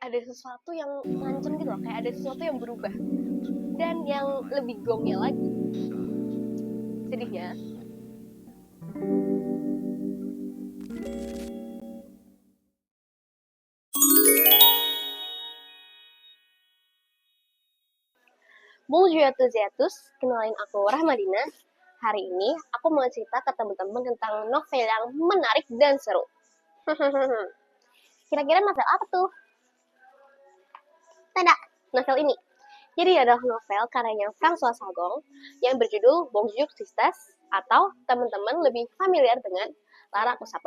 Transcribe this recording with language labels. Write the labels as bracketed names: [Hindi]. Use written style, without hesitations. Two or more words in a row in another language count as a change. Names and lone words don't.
[Indonesian] ada sesuatu yang ngancem gitu loh, kayak ada sesuatu yang berubah. Dan yang lebih gongnya lagi, sedihnya, [French] bonjour à tous et à tous, [Indonesian] kenalin aku Rahmadina. Hari ini aku mau cerita ke teman-teman tentang novel yang menarik dan seru. Kira-kira novel apa tuh? Tada, novel ini. Jadi adalah novel karyanya François Sagan yang berjudul Bonjour Sisters atau teman-teman lebih familiar dengan Lara Kusapa.